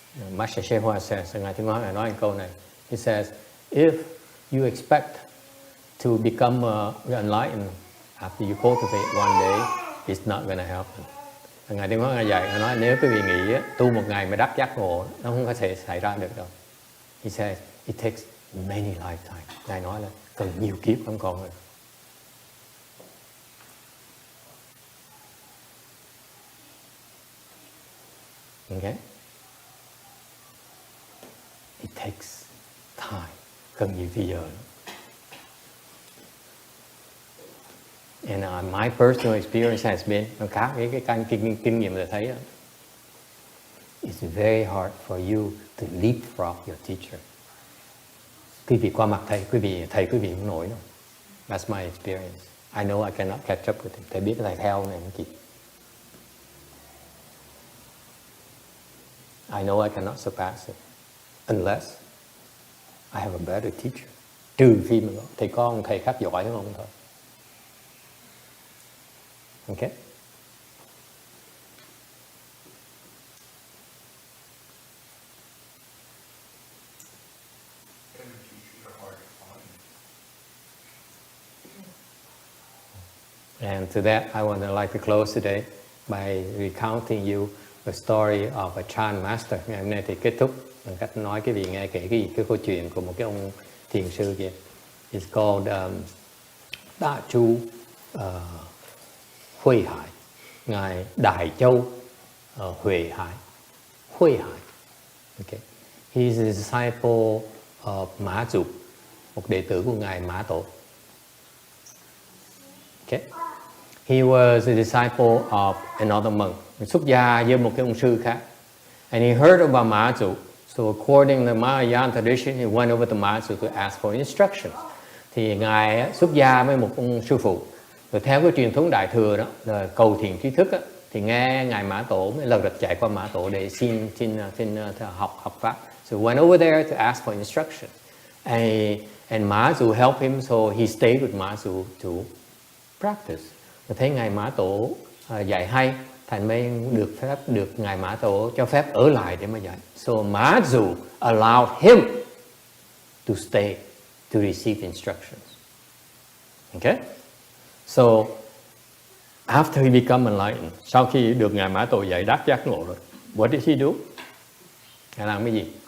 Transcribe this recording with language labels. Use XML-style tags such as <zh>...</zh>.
<en>Master Shehua says,</en> <vi>Ngài Thiên Hóa nói câu này.</vi> <en>He says, if you expect to become enlightened after you cultivate one day, it's not going to happen.</en> <vi>Ngài Thiên Hóa Ngài dạy, Ngài nói nếu quý vị nghĩ tu một ngày mà đắc giác ngộ, nó không có thể xảy ra được đâu.</vi> <en>He says, it takes many lifetimes.</en> <vi>Ngài nói là cần nhiều kiếp không còn rồi.</vi> <en>Okay? It takes time,</en> <vi>cần nhiều thời giờ.</vi> <en>And my personal experience has been,</en> <vi>khác với cái kinh nghiệm tôi thấy,</vi> <en>it's very hard for you to leapfrog your teacher.</en> <vi>Quý vị qua mặt thầy, quý vị không nổi đâu.</vi> <en>That's my experience. I know I cannot catch up with him.</en> <vi>Thầy biết thầy theo này không kịp.</vi> <en>I know I cannot surpass it unless I have a better teacher.</en> <vi>Trừ khi mà thầy có ông thầy khác giỏi hơn ông thôi.</vi> <en>Okay? And to that, I would like to close today by recounting you the story of a Chan master.</en> <vi>Ngày hôm nay thì kết thúc bằng cách nói cái vị nghe kể cái câu chuyện của một cái ông thiền sư kia.</vi> <en>It's called Đại Chu Huệ Hải, ngài Đại Châu Huệ Hải. Huệ Hải. Okay. He is a disciple of Mã Dục,</en> <vi>một đệ tử của ngài Mã Tổ.</vi> <en>Okay. He was a disciple of another monk.</en> <vi>Xuất gia với một cái ông sư khác.</vi> <en>And he heard about Mã Dục. So according to the Mahayana tradition, he went over to Mã Dục to ask for instructions.</en> <vi>Thì ngài xuất gia với một ông sư phụ. Rồi theo cái truyền thống Đại Thừa đó, là cầu thiền trí thức á, thì nghe ngài Mã Tổ mới lần lượt chạy qua Mã Tổ để xin học pháp.</vi> <en>So he went over there to ask for instruction. And Mã Dục helped him, so he stayed with Mã Dục to practice.</en> <vi>Rồi thấy ngài Mã Tổ dạy hay, thành mới được ngài Mã Tổ cho phép ở lại để mà dạy.</vi> <en>So Mã Dục allowed him to stay to receive instructions. Okay? So after he became enlightened,</en> <vi>sau khi được ngài Mã Tổ dạy đắc giác ngộ rồi,</vi> <en>what did he do?</en> <vi>Ngài làm cái gì?</vi>